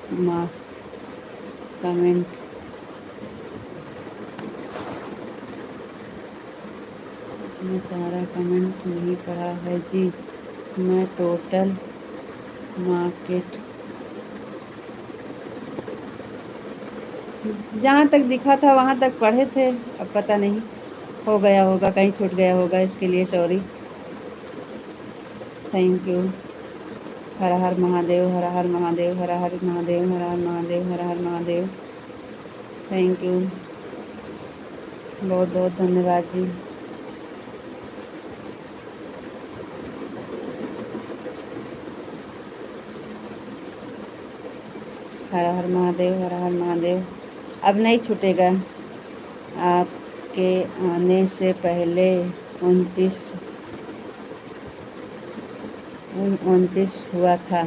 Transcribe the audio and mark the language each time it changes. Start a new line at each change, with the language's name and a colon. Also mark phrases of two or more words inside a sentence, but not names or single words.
Hindi: कमेंट मैं सारा कमेंट नहीं पढ़ा है जी, मैं
English: total market
Hindi: जहाँ तक दिखा था वहाँ तक पढ़े थे, अब पता नहीं हो गया होगा, कहीं छूट गया होगा, इसके लिए सॉरी,
English: Thank you.
Hindi: हर हर महादेव, हर हर महादेव, हर हर महादेव, हर हर महादेव, हर हर महादेव,
English: Thank you,
Hindi: बहुत बहुत धन्यवाद जी। हर हर महादेव, हर हर महादेव। अब नहीं छूटेगा, आपके आने से पहले 29 हुआ था।